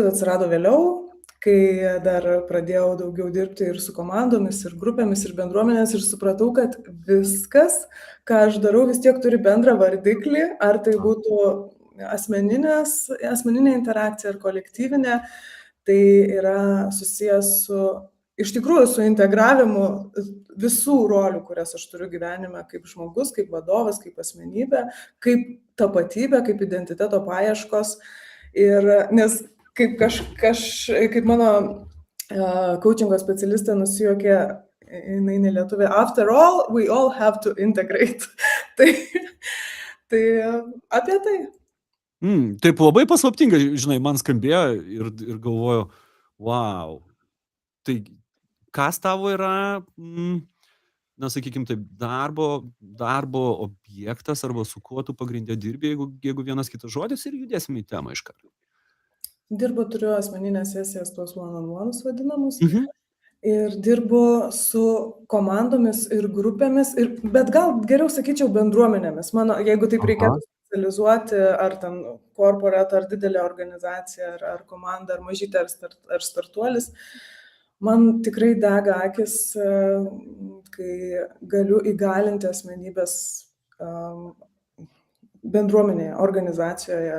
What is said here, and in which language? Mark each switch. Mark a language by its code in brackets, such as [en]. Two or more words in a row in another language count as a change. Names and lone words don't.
[lt] atsirado vėliau, kai dar pradėjau daugiau dirbti ir su komandomis, ir grupėmis, ir bendruomenės ir supratau, kad viskas, ką aš darau, vis tiek turi bendrą vardiklį, ar tai būtų asmeninė interakcija ar kolektyvinė, tai yra susijęs iš tikrųjų su integravimu visų rolių, kurias aš turiu gyvenime kaip žmogus, kaip vadovas, kaip asmenybė, kaip tapatybė, kaip identiteto paieškos. Ir nes kaip mano coachingo specialistė nusijuokė, jinai nelietuvė, [en] after all, we all have to integrate. [lt] tai apie tai. Taip labai paslaptingai, žinai, man skambėjo ir galvoju, wow, tai kas tavo yra, na, sakykim, taip, darbo objektas arba su kuo tu pagrindė dirbi, jeigu vienas kitas žodis ir judėsime į temą iš karto. Turiu asmeninės sesijas, tuos one-on-ones vadinamus, ir dirbu su komandomis ir grupėmis, bet gal geriau sakyčiau bendruomenėmis. Jeigu taip reikėtų specializuoti, ar ten corporate, ar didelė organizacija, ar komanda, ar mažytė, ar startuolis, man tikrai dega akis, kai galiu įgalinti asmenybės bendruomenėje, organizacijoje.